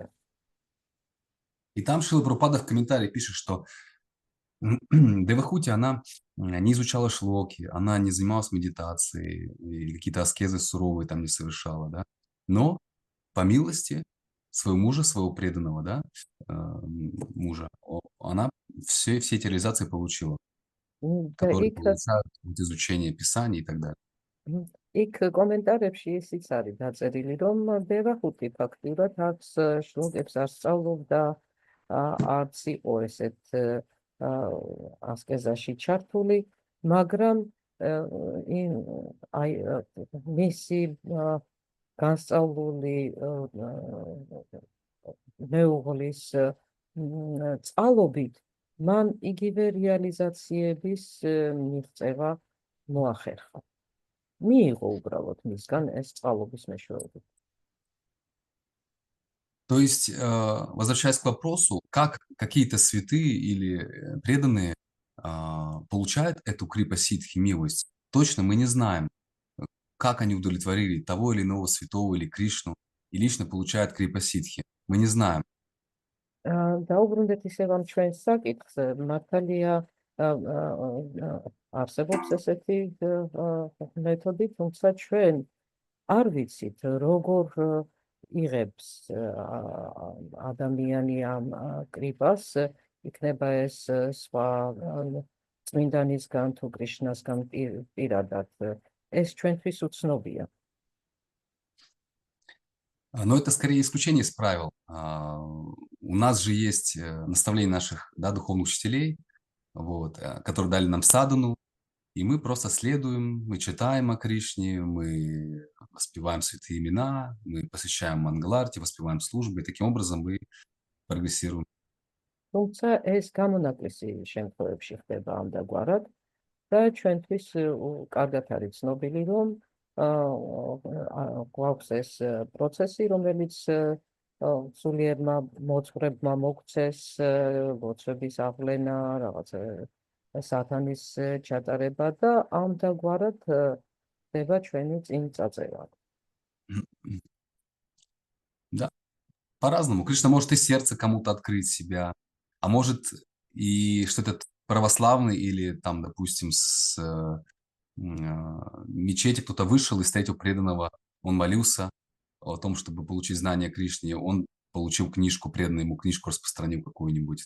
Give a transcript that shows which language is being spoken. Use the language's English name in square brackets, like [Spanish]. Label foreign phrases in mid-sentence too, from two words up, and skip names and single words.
[Russian] И там Шрила Прабхупада в комментарии пишет, что Девахути, она не изучала шлоки, она не занималась медитацией, или какие-то аскезы суровые там не совершала, да, но по милости своего мужа, своего преданного, да, мужа, она все эти реализации получила, которые получают от изучения Писаний и так далее. [Georgian] იქ კომენტარებში ისიც არის დაწერილი, რომ დევახუთი ფაქტურად აქვს შლოგებს არ სწავლობდა, არც იყო ესეთ ასკეზაში ჩართული, მაგრამ აი მისი განსწავლული მეუღლის წყალობით მან იგივე რეალიზაციების მიღწევა მოახერხა. მიიღო უბრალოდ მისგან ეს წყალობის მეშვეობით. [Russian] То есть, возвращаясь к вопросу, как какие-то святые или преданные получают эту крипа-ситхи, милость, точно мы не знаем, как они удовлетворили того или иного святого или Кришну, и лично получают крипа-ситхи. Мы не знаем. [Georgian] დაუბრუნდეთ ისევ ამ ჩვენს საკითხს, მართალია არსებობს ესეთი მეთოდი, თუმცა ჩვენ არ ვიცით, როგორ იღებს ადამიანი ამ კრიპას, იქნება ეს სხვა წმინდანისგან თუ კრიშნასგან პირადად. ეს ჩვენთვის უცნობია. [Russian] Но это скорее исключение из правил. У нас же есть наставления наших духовных учителей, вот, которые дали нам садану, и мы просто следуем, мы читаем о Кришне, мы воспеваем святые имена, мы посещаем Мангаларти, воспеваем службы, и таким образом мы прогрессируем. [Georgian] თუმცა ეს გამონაკლისი შემთხვევებში ხდება ამდაგვარად და ჩვენთვის კარგად არის ცნობილი, რომ გვაქვს ეს პროცესი, რომელიც სულიერმა მოძღვრებმა მოგცეს ლოცვების აღვლენა, რაღაც სათანის ჩატარება და ამდაგვარად ხდება ჩვენი წინ წაწევა. [Russian] Да, по-разному. Кришна может и сердце кому-то открыть себя, а может и что-то православный или там, допустим, с мечети кто-то вышел и встретил преданного, он молился о том, чтобы получить знание Кришне, он получил книжку, преданный ему книжку распространил какую-нибудь.